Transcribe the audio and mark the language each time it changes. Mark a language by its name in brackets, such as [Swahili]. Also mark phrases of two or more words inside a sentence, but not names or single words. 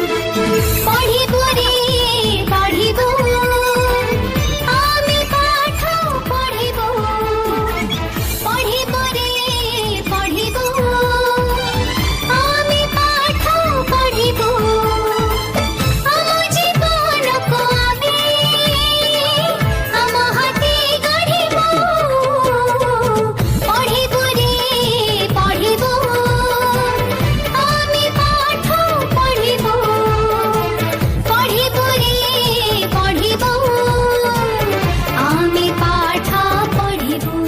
[Assamese] পঢ়িব রে পঢ়িব আমি পাঠ পঢ়িব পঢ়িব রে পঢ়িব আমি পাঠ পঢ়িব [Odia] ଆମ ଜୀବନକୁ ଆମେ ଆମ ହାତେ ଗଢ଼ିବ ପଢ଼ିବ ରେ ପଢ଼ିବ ଆମେ ପାଠ ପଢ଼ିବ ପଢ଼ିବ ରେ ପଢ଼ିବ ଆମେ ପାଠ ପଢ଼ିବୁ।